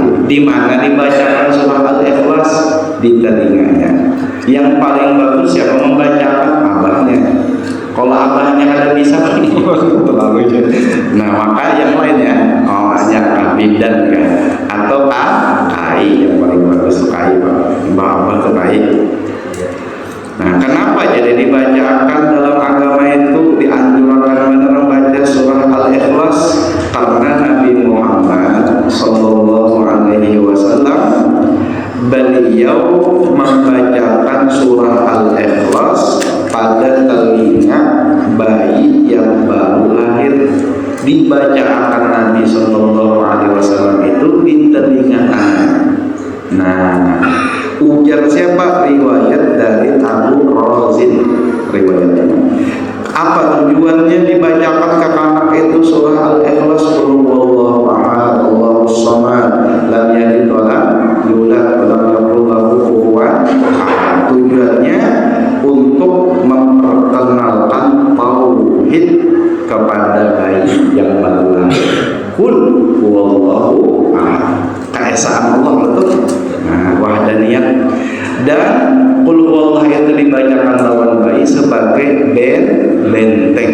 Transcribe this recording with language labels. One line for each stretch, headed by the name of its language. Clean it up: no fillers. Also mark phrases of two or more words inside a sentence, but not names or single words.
Indonesian: Di mana dibacakan surah Al-Ikhlas? Di telinganya. Yang paling bagus siapa membacakan? Abahnya. Kalau abahnya ada bisa terlalu. Nah, maka yang lainnya hanya bidan kan, atau kai yang paling bagus tuh kai, Pak. Abah tuh kai. Nah, kenapa jadi dibacakan dalam agama itu dianjurkan membaca surah Al-Ikhlas? Karena Nabi Muhammad
Arabic: صلى الله عليه وسلم
Indonesian: beliau membacakan surah Al-Ikhlas pada telinga bayi yang baru lahir. Dibacakan Nabi
Arabic: صلى الله عليه وسلم
Indonesian: itu di telinga anak. Nah, ujar siapa? Riwayat dari Abu Razin riwayatnya. Apa tujuannya dibacakan ke anak itu surah Al-Ikhlas?
Arabic: قل هو الله أحد، الله الصمد، لم يلد ولم يولد ولم يكن له كفوا أحد.
Indonesian: Tujuannya untuk memperkenalkan tauhid kepada bayi yang baru lahir.
Arabic: قل هو الله أحد,
Indonesian: keesaan Allah betul. Nah, wahdaniyat. Dan
Arabic: قل هو الله
Indonesian: itu dibacakan lawan bayi sebagai benteng.